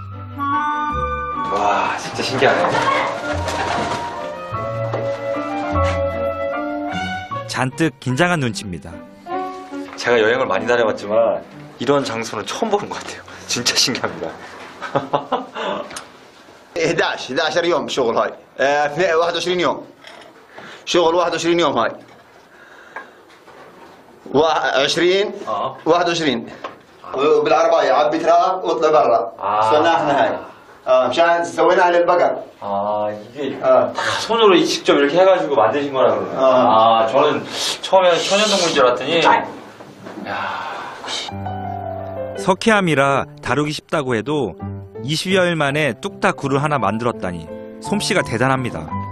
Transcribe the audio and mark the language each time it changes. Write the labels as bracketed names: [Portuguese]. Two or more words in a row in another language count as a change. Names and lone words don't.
[Korean] 와, 진짜 신기하네. 잔뜩 긴장한 눈치입니다. 제가 여행을 많이 다녀봤지만 이런 장소는 처음 보는 것 같아요. 진짜 신기합니다. [Arabic] 11 يوم شغل هاي 21 يوم شغل 21 يوم هاي 20 21 بالعربية عبي تراب واطلع برا صنعنا احنا هاي مشان سويناها للبقر. [Korean] 아, 이게 다 손으로 직접 이렇게 해가지고 만드신 거라 그러네요. 아, 저는 처음에 천연동물인 줄 알았더니. 석회암이라 다루기 쉽다고 해도 20여일 만에 뚝딱 굴을 하나 만들었다니 솜씨가 대단합니다.